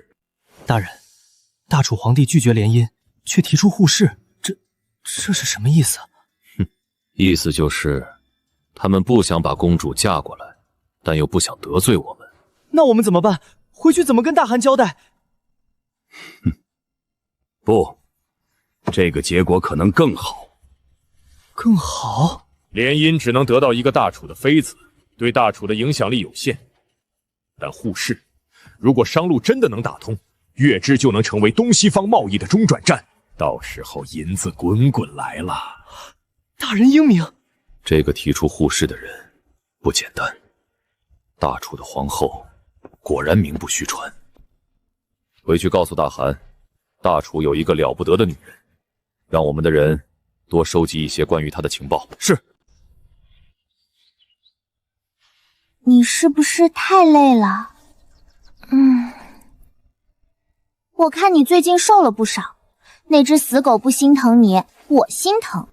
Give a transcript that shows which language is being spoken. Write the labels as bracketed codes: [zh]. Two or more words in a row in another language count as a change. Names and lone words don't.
[zh] 大人，大楚皇帝拒絕联姻，卻提出互市，這是什麼意思？意思就是他們不想把公主嫁過來，但又不想得罪我们。那我們怎麼辦？回去怎麼跟大汗交代？不，這個結果可能更好。更好？聯姻只能得到一個大楚的妃子，對大楚的影響力有限。但互市，如果商路真的能打通，月之就能成為東西方貿易的中轉站，到時候銀子滾滾來了。大人英明。這個提出互市的人不簡單，大楚的皇後果然名不虛傳。回去告訴大汗，大楚有一個了不得的女人，讓我們的人多收集一些關於她的情報。是。你是不是太累了？我看你最近瘦了不少。那只死狗不心疼你，我心疼。